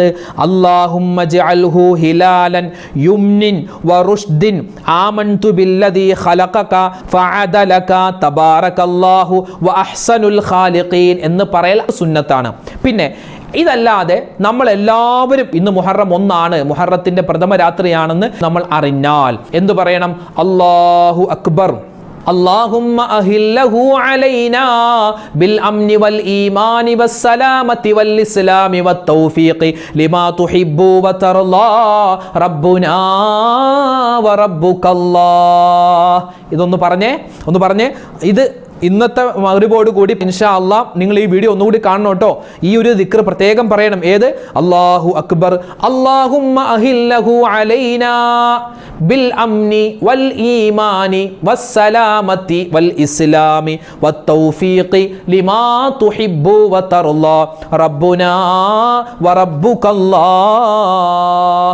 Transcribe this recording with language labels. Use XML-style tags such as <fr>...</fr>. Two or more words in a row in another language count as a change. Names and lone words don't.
<ar>اللهم اجعله هلالا يمن ورشد آمنت بالذي خلقك فعدلك تبارك الله وأحسن الخالقين</ar> <ml>എന്ന് പറയൽ സുന്നത്താണ്. പിന്നെ ഇതല്ലാതെ നമ്മളെല്ലാവരും ഇന്ന് മുഹറം 1 മുഹറത്തിന്റെ പ്രഥമ രാത്രിയാണെന്ന് നമ്മൾ അറിഞ്ഞാൽ എന്തു പറയണം?</ml> <ar>الله أكبر, اللهم أهله علينا بالأمن والإيمان والسلامة والإسلام والتوفيق لما تحب وترضى ربنا وربك الله.</ar> <ml>ഇതൊന്ന് പറഞ്ഞേ ഇത് ഇന്നത്തെ മഗ്രിബോട് കൂടി</ml> <ar>إن شاء الله</ar> <ml>നിങ്ങൾ ഈ വീഡിയോ ഒന്നുകൂടി കാണണം കേട്ടോ. ഈ ഒരു ദിക്ർ പ്രത്യേകം പറയണം. ഏത്?</ml> <ar>الله أكبر، اللهم أهله علينا بالأمن والإيمان والسلامة والإسلام والتوفيق لما تحب وترضى ربنا وربك الله.</ar>